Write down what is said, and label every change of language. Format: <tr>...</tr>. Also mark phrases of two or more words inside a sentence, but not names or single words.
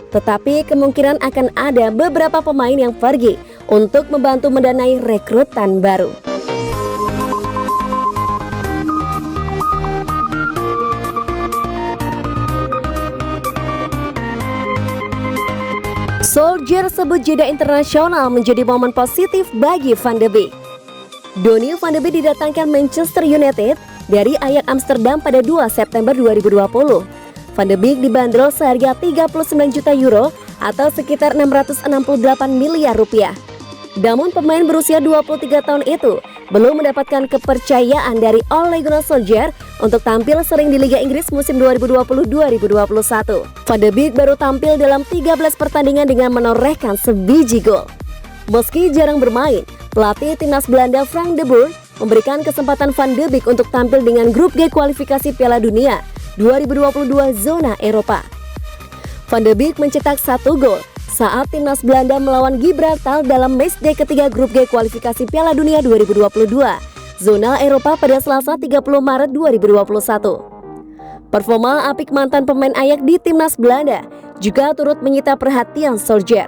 <id>tetapi kemungkinan akan ada beberapa pemain yang pergi untuk membantu mendanai rekrutan baru. Solskjaer sebut jeda internasional menjadi momen positif bagi Van de Beek. Donny van de Beek didatangkan Manchester United dari Ajax Amsterdam pada 2 September 2020. Van de Beek dibanderol seharga 39 juta euro atau sekitar 668 miliar rupiah. Namun pemain berusia 23 tahun itu belum mendapatkan kepercayaan dari Ole Gunnar Solskjaer untuk tampil sering di Liga Inggris musim 2020-2021. Van de Beek baru tampil dalam 13 pertandingan dengan menorehkan sebiji gol. Meski jarang bermain, pelatih timnas Belanda Frank de Boer memberikan kesempatan Van de Beek untuk tampil dengan grup G kualifikasi Piala Dunia 2022 zona Eropa. Van de Beek mencetak 1 gol saat timnas Belanda melawan Gibraltar dalam matchday ketiga grup G kualifikasi Piala Dunia 2022 zona Eropa pada Selasa 30 Maret 2021. Performa apik mantan pemain Ajax di timnas Belanda juga turut menyita perhatian Solskjaer.</id>